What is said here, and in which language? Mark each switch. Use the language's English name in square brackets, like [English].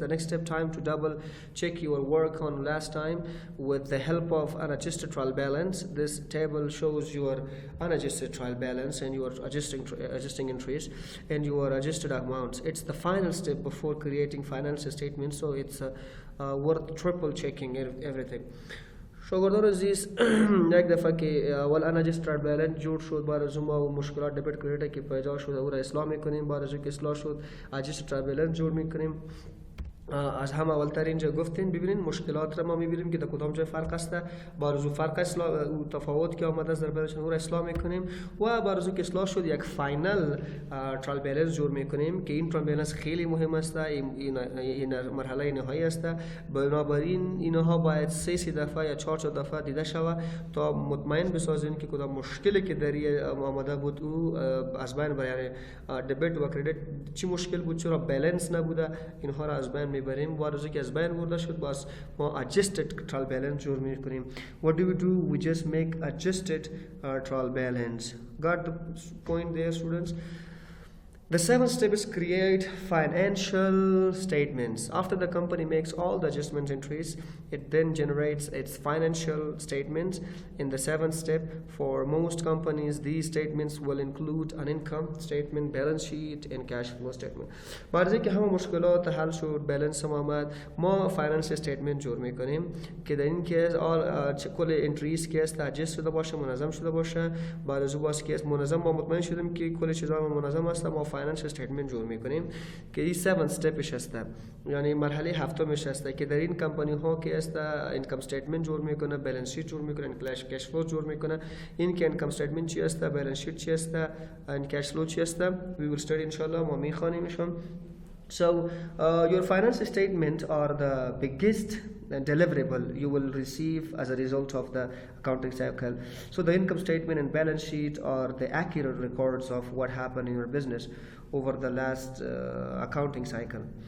[English] The next step, time to double check your work on last time with the help of unadjusted trial balance. This table shows your unadjusted trial balance and your adjusting entries and your adjusted amounts. It's the final step before creating financial statements, so it's worth triple checking everything. [Persian] شاگردان عزیز یک دفعه که اول unadjusted balance جور شد بعد از اون ما مشکلات دبیت کردیم که پیدا شد او را اصلاح میکنیم. بعد از اون که اصلاح شد adjusted balance جور میکنیم. از هم اولترین جا گفتین ببینین مشکلات را ما میبینیم که در کدام جای فرق است. بارزو فرق اصلاح و تفاوت که آمده در بینشون او را اصلاح میکنیم و بارزو که اصلاح شد یک فاینال ترال بالانس جور میکنیم که این ترال بالانس خیلی مهم است. این مرحله نهایی است. بنابراین اینها باید 3 دفعه یا 4 دفعه دیده شود تا مطمئن بسازین که کدام مشکلی که در آمده بود او از بین بره. یعنی دبیت و کردیت چی مشکل بود، چرا بالانس نبوده، اینها را از بین میبریم. وارزو که از بین برده شد باز ما adjusted trial balance جور میکنیم. [English] What do we do? We just make adjusted trial balance. Got the point there, students? The seventh step is create financial statements. After the company makes all the adjustment entries, it then generates its financial statements. In the seventh step, for most companies, these statements will include an income statement, balance sheet, and cash flow statement. [Persian] بعد از اینکه همه مشکلات حل شد، بالانس آمد، ما financial statement جور میکنیم که در این کیس کل انتریز که است adjust شده باشه، منظم شده باشه. بعد از اون باز که است منظم ما مطمئن شدیم که کل چیزا منظم است، ما فاینانشل استیتمنت جور میکنیم که این 7 استپش است. یعنی مرحله هفتمش است که در این کمپانی ها که است اینکم استیتمنت جور میکنه، بالانس شیت جور میکنه، کش فلو جور میکنه. این که اینکم استیتمنت چی است، بالانس شیت چی است، این کش فلو چی است، [English] we will study inshallah [Persian] ما میخوانیمشون. [English] So your financial statement are the biggest deliverable you will receive as a result of the accounting cycle. So the income statement and balance sheet are the accurate records of what happened in your business over the last accounting cycle.